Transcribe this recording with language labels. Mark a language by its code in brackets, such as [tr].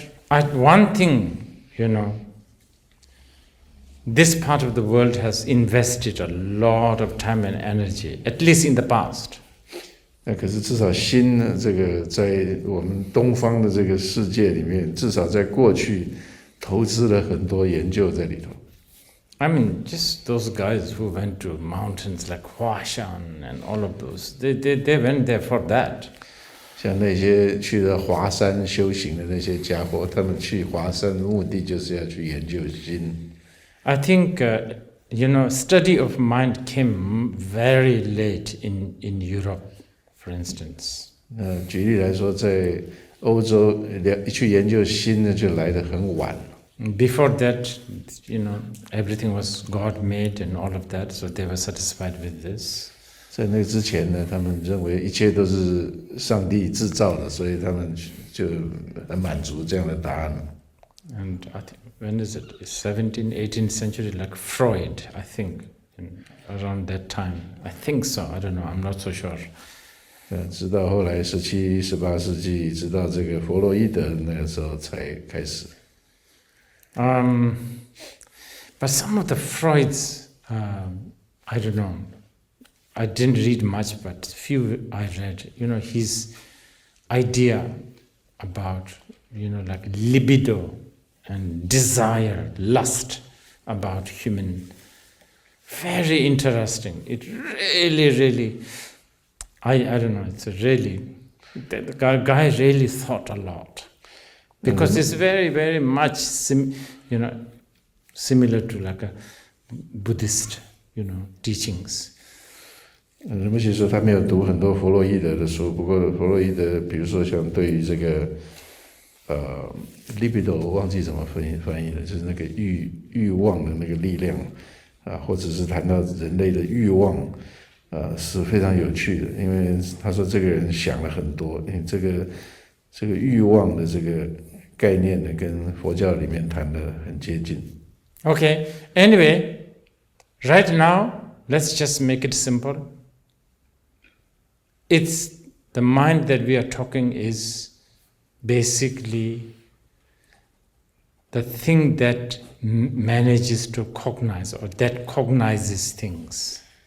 [en] But one thing, this part of the world has invested a lot of time and energy, at least in the past. [zh] 那可是至少心呢，这个在我们东方的这个世界里面，至少在过去投资了很多研究在里头。 [en] Just those guys who went to mountains like Huashan and all of those, they went there for that. [zh] 像那些去了华山修行的那些家伙，他们去华山的目的就是要去研究心。 [en] I think, study of mind came very late in Europe, for instance. [zh] 举例来说，在欧洲去研究心呢，就来得很晚。 [en] Before that, everything was God made and all of that, so they were satisfied with this. [zh] 在那之前呢，他们认为一切都是上帝制造的，所以他们就很满足这样的答案。 [en] And I think, when is it? 17th, 18th century, like Freud, I think, around that time. I think so. I don't know. I'm not so sure. [zh] 直到后来17、18世纪，直到这个弗洛伊德那个时候才开始。 [en] But some of the Freud's, I don't know. I didn't read much, but few I read. His idea about, like libido and desire, lust about human, very interesting. It really, I don't know, it's really, the guy really thought a lot. Because it's very, very much, similar to like a Buddhist, teachings. [zh] 人们其实说他没有读很多弗洛伊德的书，不过弗洛伊德，比如说像对于这个libido， 我忘记怎么翻译了，就是那个欲望的那个力量，或者是谈到人类的欲望，是非常有趣的，因为他说这个人想了很多，因为这个欲望的这个概念呢，跟佛教里面谈的很接近。 [en] Okay, anyway, right now, let's just make it simple. It's the mind that we are talking is basically the thing that manages to cognize or that cognizes things.